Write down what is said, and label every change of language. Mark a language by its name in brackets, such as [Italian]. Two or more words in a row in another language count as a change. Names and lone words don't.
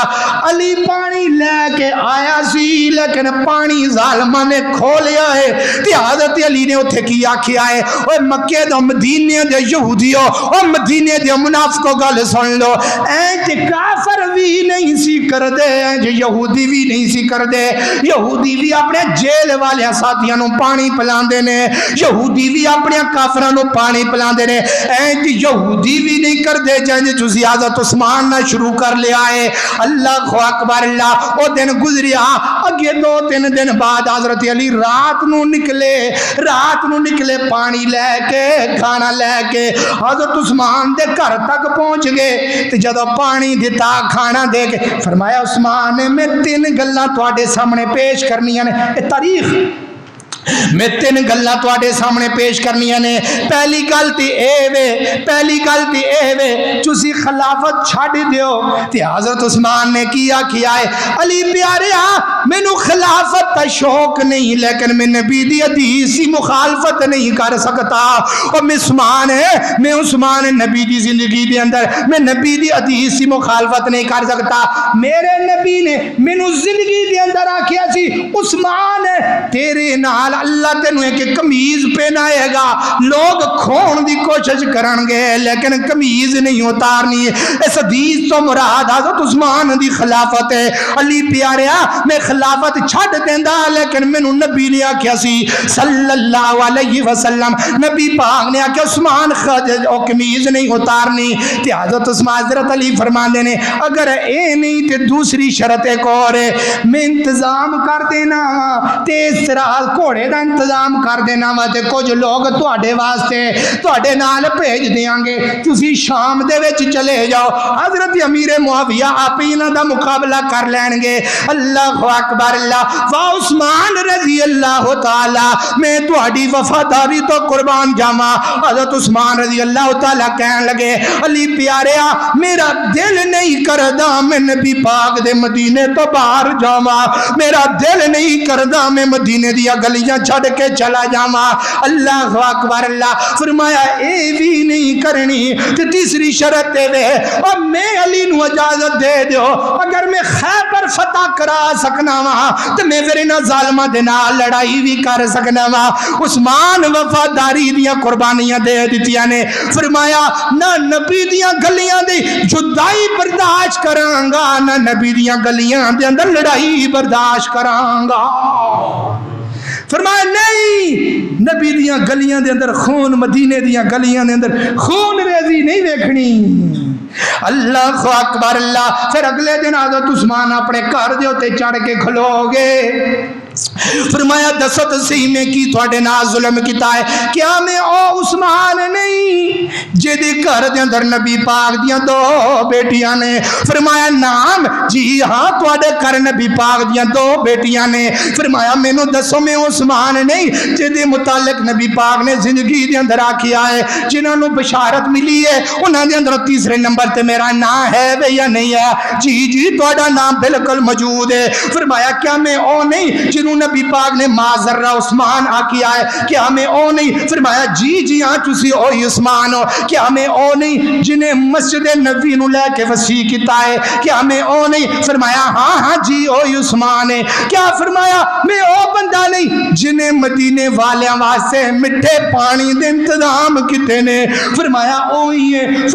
[Punjabi] علی پانی لے کے آیا سی لیکن پانی ظالمہ نے کھولیا ہے. تے حضرت علی نے اتھے کی آکھیا ہے، اے مکے دا مدینے دے یہودیوں اور مدینے دے منافقوں گل سن لو، اینج کافر بھی نہیں سی کر دے، اینج یہودی بھی نہیں سی کر دے. یہودی بھی اپنے جیل والے ساتھیاں نو پانی پلاندے نے، یہودی بھی اپنے کافراں نو پانی پلاندے نے. اینج یہودی بھی نہیں کر دے جنج تسی حضرت عثمان نہ شروع کر لیا ہے. [Arabic] اللہ اکبر اللہ. [Punjabi] او دن گزریا، اگے 2-3 دن بعد حضرت علی رات نو نکلے پانی لے کے کھانا لے کے حضرت عثمان دے گھر تک پہنچ گئے. تے جدو پانی دیتا کھانا دے کے فرمایا عثمان میں 3 گلاں تواڈے سامنے پیش کرنیاں نے. اے تاریخ میں تین گلاں تواڈے سامنے پیش کرنیاں نے. پہلی گل تے اے وے تسی خلافت چھڈ دیو تے حضرت عثمان نے کی آکھیا ہے علی پیاریا مینوں خلافت دا شوق نہیں لیکن میں نبی دی حدیث کی مخالفت نہیں کر سکتا. اور میں عثمان نبی دی زندگی دے اندر میں نبی دی حدیث کی مخالفت نہیں کر سکتا. میرے نبی نے مینوں زندگی دے اندر آکھیا سی عثمان تیرے نال اللہ تینوں ایک قمیض پہنائے گا, لوگ کھون دی کوشش کرن گے لیکن قمیض نہیں اتارنی. اس حدیث تو مراد حضرت عثمان دی خلافت ہے. علی پیاریا میں خلافت چھڈ دیندا لیکن مینوں نبی نے آکھیا سی [Arabic] صلی اللہ علیہ وسلم, [Punjabi] نبی پاک نے آکھیا عثمان او قمیض نہیں اتارنی. تے حضرت عثمان حضرت علی فرماندے نے اگر اے نہیں تے دوسری شرط ایک اور ہے, میں انتظام کر دینا تیز تراز گھوڑے دا انتظام کر دینا وا تے کچھ لوگ تواڈے واسطے تواڈے نال بھیج دیاں گے, تسی شام دے وچ چلے جاؤ, حضرت امیر معاویہ آپ ہی انہاں دا مقابلہ کر لین گے. [Arabic] اللہ اکبر اللہ [Punjabi] وا عثمان رضی اللہ تعالی میں تواڈی وفاداری تو قربان جاواں. حضرت عثمان رضی اللہ تعالی کہن لگے علی پیاریا میرا دل نہیں کردا میں نبی پاک دے مدینے تو باہر جاواں, میرا دل نہیں کردا میں مدینے دیا گلیاں چھڑ کے چلا جاواں. [Arabic] اللہ اکبر اللہ [Punjabi] فرمایا اے بھی نہیں کرنی تے تیسری شرط دے اور میں علی نو اجازت دے دیو اگر میں خیبر فتح کرا سکنا وا تے میں پھر انہاں ظالماں دے نال لڑائی بھی کر سکنا وا. عثمان وفاداری دیاں قربانیاں دے دتیاں نے. فرمایا نہ نبی دیاں گلیاں دی جدائی برداشت کراں گا نہ نبی دیاں گلیاں دے اندر لڑائی برداشت کراں گا. فرمایا نہیں نبی دیاں گلیاں دے اندر خون, مدینے دیاں گلیاں دے اندر خون ریزی نہیں ویکھنی. [Arabic] اللہ اکبر اللہ. [Punjabi] پھر اگلے دن حضرت عثمان اپنے گھر دے اوتے چڑھ کے کھلو گے. فرمایا دسو تے صحیح میں کی تواڈے نال ظلم کیتا ہے, کیا میں او عثمان نہیں جدے گھر دے اندر نبی پاک دیاں دو بیٹیاں نے. فرمایا نام جی ہاں تواڈے گھر نبی پاک دیاں دو بیٹیاں نے. فرمایا مینوں دسو میں عثمان نہیں جدے متعلق نبی پاک نے زندگی دے اندر آکھیا ہے جنہاں نوں بشارت ملی ہے انہاں دے اندر تیسرے نمبر تے میرا نام ہے وے یا نہیں ہے؟ جی تواڈا نام بالکل موجود ہے. فرمایا کیا میں او نہیں جنہوں نبی پاک نے ما ذرہ عثمان آکھیا ہے, کیا میں او نہیں؟ فرمایا جی ہاں تسی اوہی عثمان ہو. کیا میں او نہیں جنہیں مسجد نبی نو لے کے وسیع کیتا ہے, کیا میں او نہیں؟ فرمایا ہاں جی اوہی عثمان ہے. کیا فرمایا میں او بندہ نہیں جنہیں مدینے والیاں واسطے مٹھے پانی دے انتظام کیتے نے؟ فرمایا اوہی ہے.